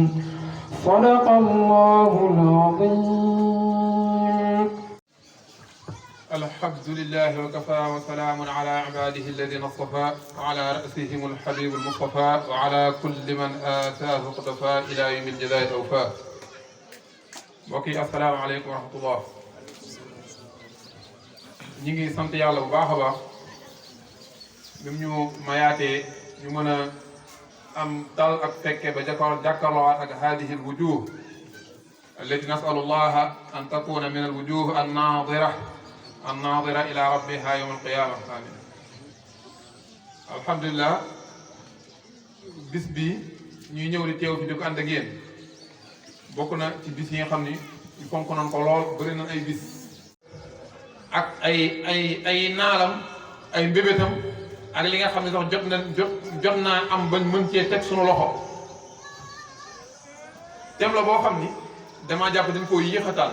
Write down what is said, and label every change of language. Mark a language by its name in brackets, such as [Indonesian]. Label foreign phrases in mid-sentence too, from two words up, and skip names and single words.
[Arabic] صدق الله العظيم. الحمد لله وكفى وسلام على عباده الذين اصطفى وعلى رأسهم الحبيب المصطفى وعلى كل من آتاه اقتفى إلى يوم الجزاء الأوفى. mbokki السلام عليكم ورحمة الله. [Wolof] ñi ngi sant yàlla bu baax a baax bi mu ñu mayaatee ñu mën a am dal ak fekke ba jàkkaarloo ak [Arabic] هذه الوجوه التي نسأل الله أن تكون من الوجوه الناظرة إلى ربها يوم القيامة. آمين. [Wolof] alhamdulilah bis bi ñuy ñëw di teew fi di ko ànd ak yéen bokk na ci bis yi nga xam ni ñu fonk nañ ko lool bëri nañ ay bis ak ay naalam ay mbébétam ak li nga xam ne sax jot naa am bañ mën cee teg sunu loxo tem la boo xam ni damaa jàpp dañ koo yéexataan.